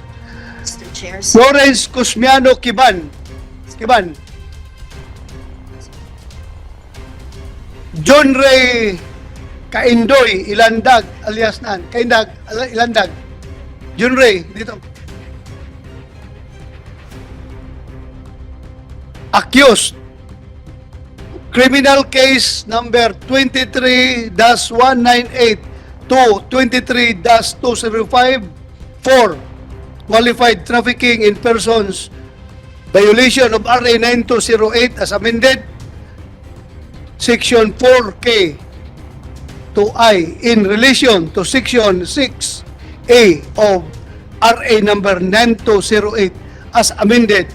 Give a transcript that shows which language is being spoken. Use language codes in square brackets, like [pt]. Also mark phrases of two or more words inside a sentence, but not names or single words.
[en] Mr. Chair. Florence Cosmiano Kiban. Kiban. John Ray Kaindoy Ilandag alias Nan. Kaindag Ilandag. John Ray dito. Accused. Criminal case number 23-198 to 23-205 for qualified trafficking in persons, violation of RA 9208 as amended, Section 4K to I in relation to Section 6A of RA number 9208 as amended.